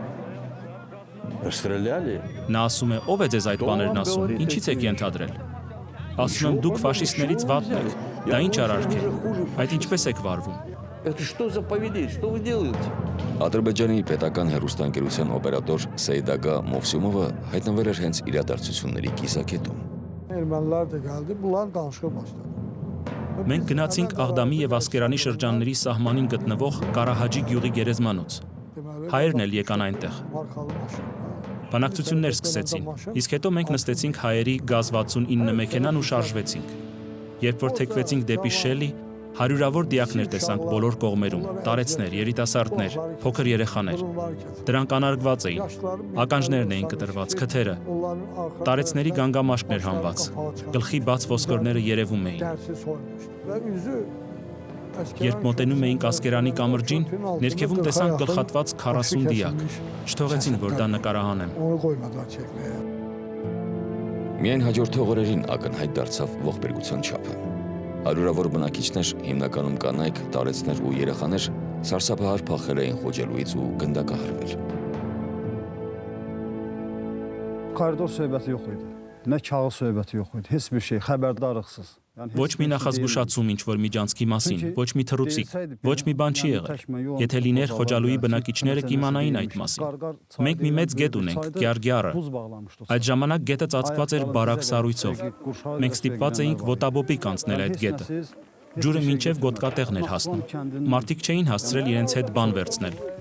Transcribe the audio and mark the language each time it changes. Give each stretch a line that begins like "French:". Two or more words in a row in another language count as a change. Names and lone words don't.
Armenian: Նա ասում է, ով է ձեզ այդ բաներն ասում, ինչից եք ենթադրել։ Ասում եմ, դուք ֆաշիստներից վատն եք, դա ինչ արարք է, այդ ինչպես եք վարվում։ Ադրբեջանի պետական հեռուստաընկերության օպերատոր Սեյդագա Մովսյումովը հայտնվել էր հենց իրադարձությունների կիսակետում։
Azerbaijani: Ermənilər də gəldi, bunlar danışığa başladı.
Armenian: Մենք գնացինք Աղդամի եւ Ասկերանի շրջանների սահմանին գտնվող Կարահաջի գյուղի գերեզմանոց։ Հայերն էլ եկան այնտեղ։
Azerbaijani: Markalı maşın.
Armenian: Բանակցություններ սկսեցին, իսկ հետո մենք նստեցինք հայերի GAZ-69 մեքենան ու շարժվեցինք։ Երբ որ թեքվեցինք դեպի Շելի, հարյուրավոր դիակներ տեսանք բոլոր կողմերում, տարեցներ, երիտասարդներ, փոքր երեխաներ։ Դրանք անարգված էին, ականջներն էին կտրված, քթերը, տարեցների գանգամաշկներ հանված, գլխի բաց ոսկորները երևում էին։
Azerbaijani: Dərsiz soyulmuşdu. Və üzü
Armenian: Երբ մոտենում էինք Ասկերանի կամրջին, ներքևում տեսանք գլխատված 40 դիակ։ Չթողեցին, որ դա նկարահանեմ։
Azerbaijani: onu qoymadılar çəkməyə.
Armenian: Միայն հաջորդ օրերին ակնհայտ դարձավ ողբերգության չափը։ Հարյուրավոր բնակիչներ, հիմնականում կանայք, տարեցներ ու երեխաներ սարսափահար փախել էին Խոջալուից ու գնդակահարվել։
Azerbaijani: Koridor söhbəti yox idi. Nə kağız söhbəti yox idi. Heç bir şey xəbərdarlıqsız.
Armenian: Ոչ մի նախազգուշացում ինչ-որ միջանցքի մասին, ոչ մի թռուցիկ, ոչ մի բան չի եղել։ Եթե լիներ Խոջալուի բնակիչները կիմանային այդ մասին։ Մենք մի մեծ գետ ունենք, Գյարգյարը։ Այդ ժամանակ գետը ծածկված էր բարակ սառույցով։ Մենք ստիպված էինք ոտաբոպիկ անցնել այդ գետը։ Ջուրը մինչև գոտկատեղն էր հասնում։ Մարդիկ չէին հասցրել իրենց հետ բան վերցնել։